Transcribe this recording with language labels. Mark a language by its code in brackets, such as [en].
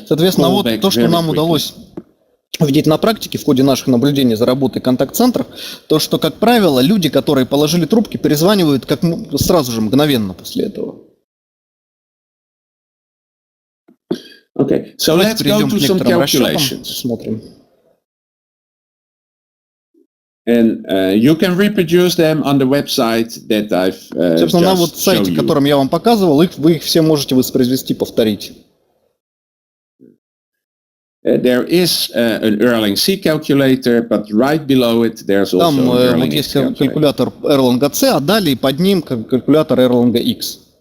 [ru] Соответственно, вот то, что нам удалось увидеть на практике в ходе наших наблюдений за работой контакт-центров, то, что, как правило, люди, которые положили трубки, перезванивают сразу же, мгновенно после этого. [en] Okay, so let's go to some calculations. [ru] Смотрим. [en] And you can reproduce them on the website that I've [ru] Собственно, на вот сайте, которым я вам показывал, вы их все можете воспроизвести, повторить. [en] There is an Erlang C calculator, but right below it there's also [ru] Там [en] an Erlang [ru] вот есть калькулятор Erlang C, а далее под ним калькулятор Erlang X.